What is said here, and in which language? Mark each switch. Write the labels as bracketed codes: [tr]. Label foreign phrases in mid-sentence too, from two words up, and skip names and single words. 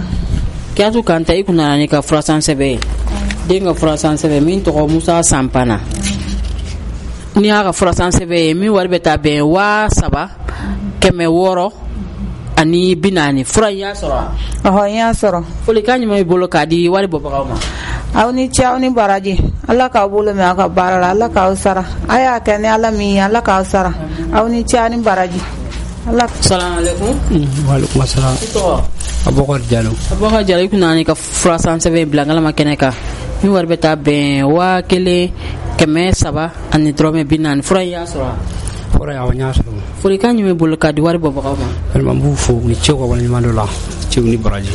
[bm] Kiyatu Kanta i kun nana n'i ka furasan sɛbɛn ye den ka furasan sɛbɛn min tɔgɔ Musa Sampana n'i y'a ka furasan sɛbɛn ye min wari bɛ taa bɛn 7,600 ani 40 fura in y'a sɔrɔ wa? Ɔhɔ, n y'a sɔrɔ. Folikan jumɛn b'i bolo k'a di wari bɔbagaw ma? Aw ni ce aw ni baraji ala k'aw bolo mɛn aw ka baara la ala k'aw sara a y'a kɛ ni ala min ye ala k'aw sara aw ni ce aw ni baraji. [ar] السلام عليكم. وعليكم السلام. [bm] I tɔgɔ? Abubakar Jalo. Abubakar Jalo i kun nana n'i ka furasan sɛbɛn bila ngalama kɛnɛ kan min wari bɛ taa bɛn 1,300 ani dɔrɔmɛ 40 fura in y'a sɔrɔ wa? Fura in awɔ n y'a sɔrɔ. Folikan jumɛn b'i bolo k'a di wari bɔbagaw ma? Vraiment n b'u fo u ni cew ka waleɲuman dɔ la cew ni baraji.